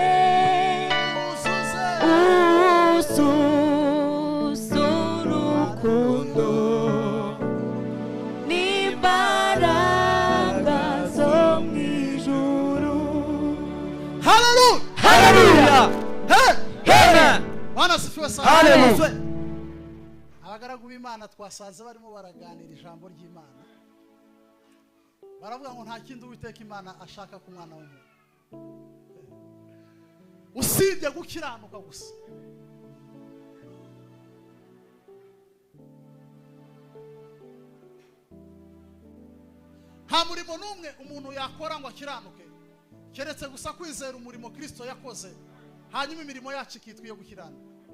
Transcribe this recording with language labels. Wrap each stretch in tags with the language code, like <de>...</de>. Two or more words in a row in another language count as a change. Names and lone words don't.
<rw>uzuze urukundo n'imbaraga zo mu ijuru. haleluya. Haleluya. Hey! Amen.</rw> <sw>Bwana asifiwe sana.</sw> <rw>Haleluya. Abagaragu b'Imana twasanze barimo baraganira ijambo ry'Imana. Baravuga ngo nta kindi Uwiteka Imana ashaka ku mwana w'umuntu usibye gukiranuka gusa. Nta murimo n'umwe umuntu yakora ngo akiranuke keretse gusa kwizera umurimo Kristo yakoze, hanyuma imirimo yacu ikitwa iyo gukiranuka.</rw>